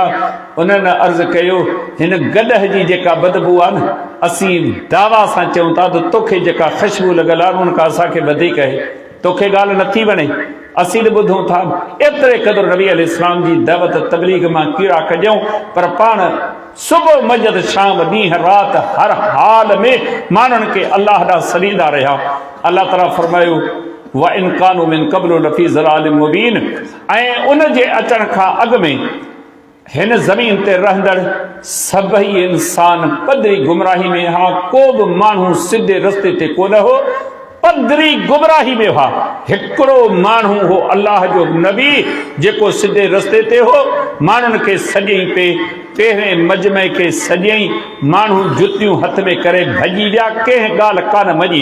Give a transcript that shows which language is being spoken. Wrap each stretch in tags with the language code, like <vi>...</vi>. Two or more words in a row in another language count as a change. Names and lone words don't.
<sd>उन्हनि अर्ज़ु कयो, हिन गॾह जी जेका बदबू आहे न, असीं दावा सां चऊं था त तोखे जेका ख़ुशबू लॻल आहे उन खां असांखे वधीक आहे, तोखे ॻाल्हि नथी वणे, असीं बि ॿुधूं था। एतिरे क़दुरु नबी अलैहिस्सलाम जी दावत तबलीग मां कीड़ा कढियऊं, पर पाण सुबुह मंझंदि शाम ॾींहुं राति हर हाल में माण्हुनि खे अल्लाह ॾांहुं सॾींदा रहिया। अल्लाह ताला फरमायो,</sd> <ar>وإن كانوا من قبل لفي ضلال مبين,</ar> <sd>ऐं उन जे अचण खां अॻु में हिन ज़मीन ते रहंदड़ सभई इंसान पधरी गुमराही में हा। को बि माण्हू सिधे रस्ते ते कोन हो, पधरी गुमराही में हुआ। हिकिड़ो माण्हू हो अल्लाह जो नबी जेको सिधे रस्ते ते हो, माण्हुनि खे सॼई पे, पहिरें मजमे खे सॼई माण्हू जुतियूं हथ में करे भॼी विया, कंहिं ॻाल्हि कान मञी।</sd>